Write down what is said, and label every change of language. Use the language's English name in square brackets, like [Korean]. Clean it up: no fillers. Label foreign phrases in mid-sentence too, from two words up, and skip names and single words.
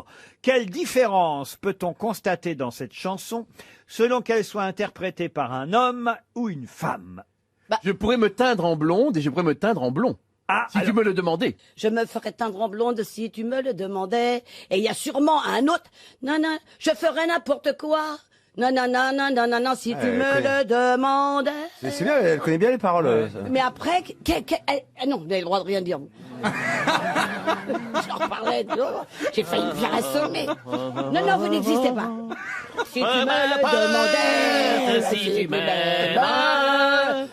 [French] Quelle différence peut-on constater dans cette chanson selon qu'elle soit interprétée par un homme ou une femme? Je pourrais me teindre en blonde et je pourrais me teindre en blond. Ah, Si tu me le demandais. Je me ferais teindre en blonde si tu me le demandais. Et il y a sûrement un autre. Non, non, je ferais n'importe quoi. Non, non, non, non, non, non, non, si tu me le demandais. C'est bien, elle connaît bien les paroles. Mais après, non, vous avez le droit de rien dire, vous. J'en parlais, j'ai failli me faire assommer. Non, non, vous n'existez pas. Si tu me le demandais, si tu m'aimais,